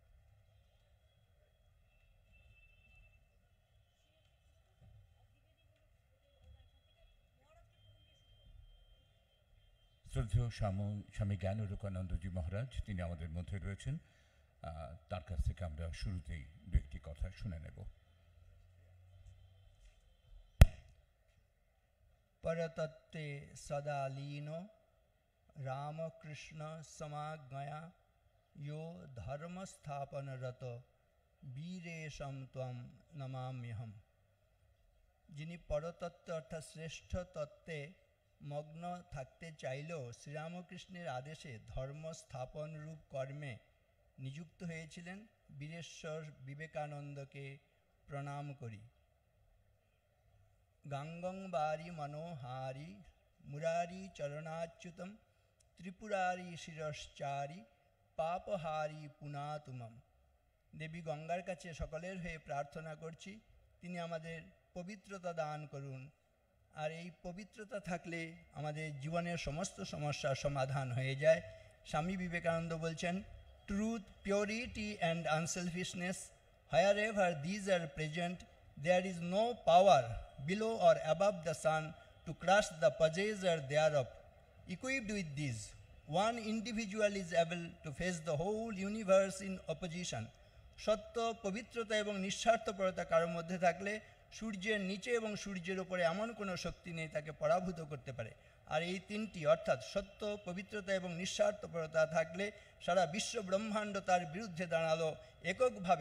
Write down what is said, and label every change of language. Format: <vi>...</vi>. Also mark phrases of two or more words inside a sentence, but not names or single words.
<bn>শ্রদ্ধেয় স্বামী জ্ঞানালোকানন্দজি মহারাজ, তিনি আমাদের মধ্যে রয়েছেন। তার কাছ থেকে আমরা শুরুতেই দু একটি কথা শুনে নেব।</bn> <sa>परतत्ते सदा लीनो रामकृष्ण समाज्ञया यो धर्म स्थापनरत वीरेशम त्वं नमाम्यहम।</sa> <bn>যিনি পরতত্ত্ব অর্থাৎ শ্রেষ্ঠ তত্ত্বে মগ্ন থাকতে চাইলেও শ্রীরামকৃষ্ণের আদেশে ধর্ম স্থাপন রূপ কর্মে নিযুক্ত হয়েছিলেন, বীরেশ্বর বিবেকানন্দকে প্রণাম করি।</bn> <sa>গাঙ্গং বারি মনোহারি মুরারি চরণাচ্যুতম ত্রিপুরারি শিরশ্চারি পাপহারি পুনাতুমম।</sa> <bn>দেবী গঙ্গার কাছে সকলের হয়ে প্রার্থনা করছি, তিনি আমাদের পবিত্রতা দান করুন। আর এই পবিত্রতা থাকলে আমাদের জীবনের সমস্ত সমস্যার সমাধান হয়ে যায়। স্বামী বিবেকানন্দ বলছেন,</bn> <en>truth, purity and unselfishness, wherever these are present, there is no power below or above the sun to crush the possessor thereof. Equipped with these, one individual is able to face the whole universe in opposition.</en> <bn>সত্য, পবিত্রতা এবং নিঃস্বার্থপরতা কারোর মধ্যে থাকলে সূর্যের নিচে এবং সূর্যের উপরে এমন কোনো শক্তি নেই তাকে পরাভূত করতে পারে। আর এই তিনটি অর্থাৎ সত্য, পবিত্রতা এবং নিঃস্বার্থপরতা থাকলে সারা বিশ্ব ব্রহ্মাণ্ড তার বিরুদ্ধে দাঁড়ালো এককভাবে।</bn>